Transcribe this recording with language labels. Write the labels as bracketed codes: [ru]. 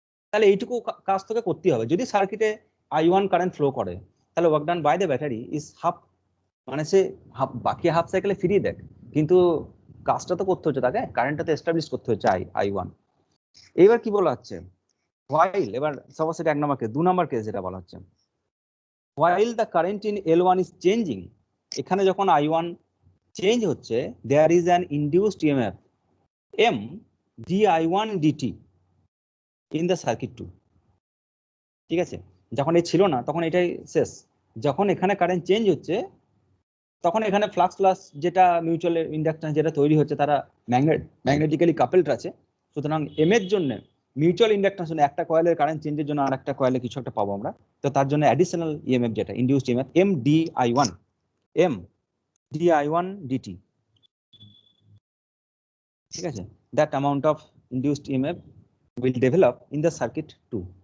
[bn] তাহলে এইটুকু কাজ তোকে করতে হবে। যদি সার্কিটে I1 কারেন্ট ফ্লো করে তাহলে [en] work done by the battery is half, [bn] মানে সে বাকি হাফ সাইকেলে ফিরিয়ে দেখ, কিন্তু কাজটা তো করতে হচ্ছে, তাকে কারেন্টটা তো এস্টাবলিশ করতে হচ্ছে I1। এবার কি বলা হচ্ছে, while, এবার সাপোজ এটা 1 নম্বর কেস। 2 নম্বর কেস যেটা বলা হচ্ছে, [en] while the current in L1 is changing, [bn] এখানে যখন I1 চেঞ্জ হচ্ছে, [en] there is an induced EMF M dI1 dt in the circuit 2। [bn] ঠিক আছে, যখন এই ছিল না তখন এটাই শেষ। যখন এখানে কারেন্ট চেঞ্জ হচ্ছে তখন এখানে ফ্লাক্স প্লাস যেটা মিউচুয়াল ইন্ডাকট্যান্স যেটা তৈরি হচ্ছে তারা ম্যাগনেটিক্যালি কাপেলড আছে। সুতরাং এম এর জন্য মিউচুয়াল ইন্ডাকট্যান্স একটা কয়েলের কারেন্ট চেঞ্জের জন্য আরেকটা কয়েলে কিছু একটা পাবো আমরা, তো তার জন্য অ্যাডিশনাল ইএমএফ যেটা induced EMF M dI1 dt, ঠিক আছে, [en] That amount of induced EMF will develop in the circuit 2।